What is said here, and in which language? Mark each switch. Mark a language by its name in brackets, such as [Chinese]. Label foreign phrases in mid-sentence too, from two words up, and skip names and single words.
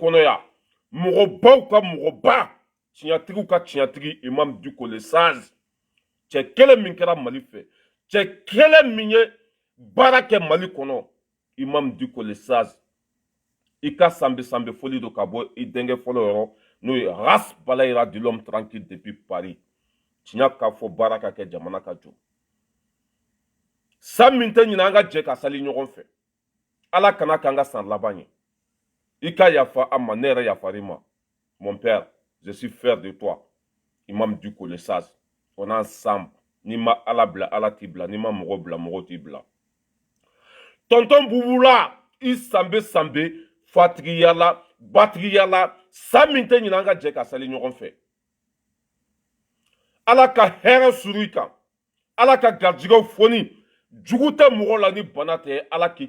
[Bambara] kɔnɔ yan mɔgɔbaw ka mɔgɔba tiɲɛtigiw ka tiɲɛtigi imam Diko le sage cɛ kelen min kɛra Mali fɛ cɛ kelen min ye baara kɛ Mali kɔnɔ imam Diko le sage i ka sanbe sanbe foli do ka bɔ i denkɛ fɔlɔ yɔrɔ n'o ye Ras Balayira [French] de l'homme tranquille depuis Paris [Bambara] tiɲɛ k'a fɔ baara ka kɛ jamana ka jɔ san min tɛ ɲinɛ an ka jɛ ka sali ɲɔgɔn fɛ ala kana k'an ka san laban ye i ka yafa an ma ne yɛrɛ yafar'i ma [French] mon père je suis fier de toi [Bambara] imam Diko le sage [French] on est ensemble [Bambara] n'i ma ala bila ala t'i bila n'i ma mɔgɔ bila mɔgɔ t'i bila tonton Bubula i sanbe sanbe fatigiya la batigiya la san min tɛ ɲinɛ an ka jɛ ka sali ɲɔgɔn fɛ ala ka hɛrɛ suru i kan ala ka garijɛgɛw foni jugu tɛ mɔgɔ la ni bana tɛ ala k'i